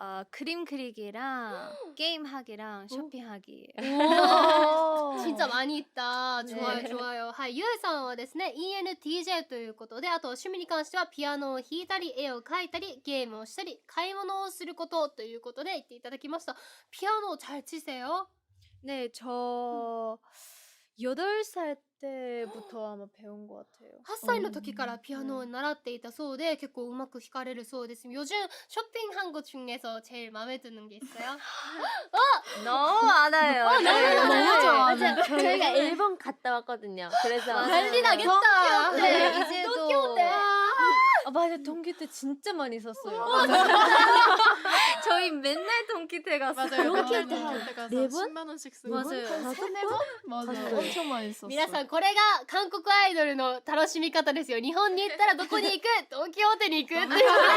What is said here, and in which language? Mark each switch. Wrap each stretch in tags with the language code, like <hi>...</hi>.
<ko>그림 그리기랑 게임하기랑 쇼핑하기. 진짜 많이 있다. 좋아요, 좋아요.</ko> <ja>はい、ゆえさんはですね、ENTJ ということで、あと趣味に関してはピアノを弾いたり、絵を描いたり、ゲームをしたり、買い物をすることということで言っていただきました。</ja> <ko>ピアノ잘 치세요? 네, 저 8살 때부터 아마 배운 것 같아요.</ko> <ja>8歳の時からピアノを習っていたそうで結構うまく弾かれるそうです.</ja> <ko>요즘 쇼핑한 것 중에서 제일 마음에 드는 게 있어요? 너무 많아요. 너무 좋아. 맞아. 저희가 일본 갔다 왔거든요. 그래서 난리 나겠다. 네, 이제 도쿄 때. 맞아. 동기 때 진짜 많이 썼어요. 저희 맨날 동키테 갔어요. 그렇게 맨날 다 동키테 가서 네 번? 10만 원씩 쓰고. 맞아요. 맞아. 엄청 많이 썼어.</ko> <ja>皆さんこれが韓国アイドルの楽しみ方ですよ。日本に行ったらどこに行く？ドンキホーテに行くっていうことで。</ja>